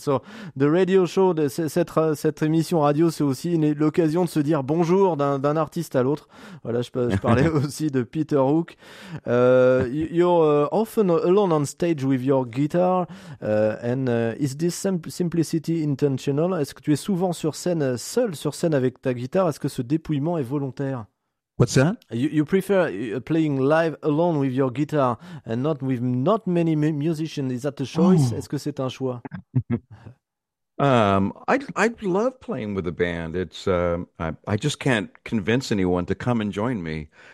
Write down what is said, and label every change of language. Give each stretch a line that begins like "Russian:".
English: So the radio show,
French: cette émission radio, c'est aussi l'occasion de se dire bonjour d'un artiste à l'autre. Voilà, je parlais aussi de Peter Hook.
English: You're often alone on stage with your guitar, and is this simplicity intentional?
French: Est-ce que tu es souvent sur scène seul sur scène avec ta guitare? Est-ce que ce dépouillement est volontaire?
English: What's that? You prefer playing live alone with your guitar and not with not many musicians. Is that a choice?
French: Est-ce que c'est un choix?
English: I love playing with a band. It's I just can't convince anyone to come and join me.